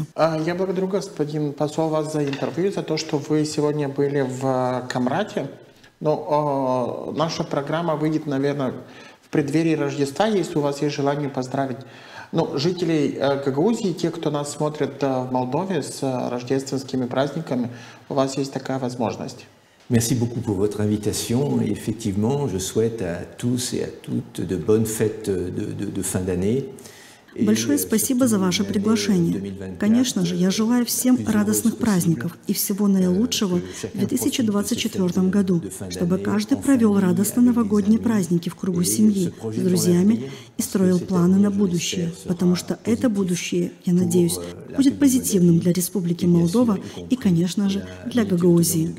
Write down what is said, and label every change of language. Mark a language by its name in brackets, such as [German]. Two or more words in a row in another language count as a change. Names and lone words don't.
[Russian] Я благодарю, господин посол, вас за интервью, за то, что вы сегодня были в Камрате. Но наша программа выйдет, наверное, в преддверии Рождества, если у вас есть желание поздравить жителей Гагаузии, те, кто нас смотрит в Молдове с рождественскими праздниками, у вас есть такая возможность. [French] Merci beaucoup pour votre invitation. Et effectivement, je souhaite à tous et à toutes de bonnes fêtes de fin d'année. [Russian] Большое спасибо за ваше приглашение. Конечно же, я желаю всем радостных праздников и всего наилучшего в 2024 году, чтобы каждый провел радостно новогодние праздники в кругу семьи, с друзьями и строил планы на будущее, потому что это будущее, я надеюсь, будет позитивным для Республики Молдова и, конечно же, для Гагаузии.